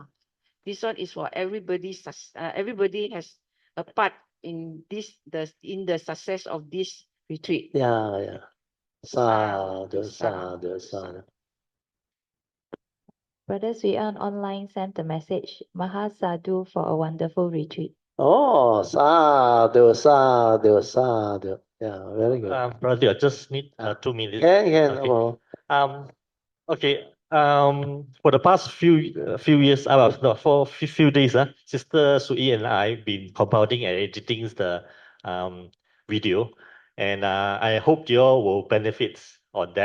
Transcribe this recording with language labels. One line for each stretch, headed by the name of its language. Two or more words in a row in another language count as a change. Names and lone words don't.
English: This one is for everybody. Everybody has a part in the success of this retreat. Yeah.
Pali: Sadhu, sadhu, sadhu.
English: Brother Sui An online sent a message.
Pali: Maha Sadhu for a wonderful retreat. Oh, sadhu, sadhu, sadhu.
English: Yeah, very good. Brother, I just need 2 minutes. Can. Okay. Okay. For the past few years, no, for few days, Sister Sui and I been compounding and editing the video, and I hope you all will benefit on that.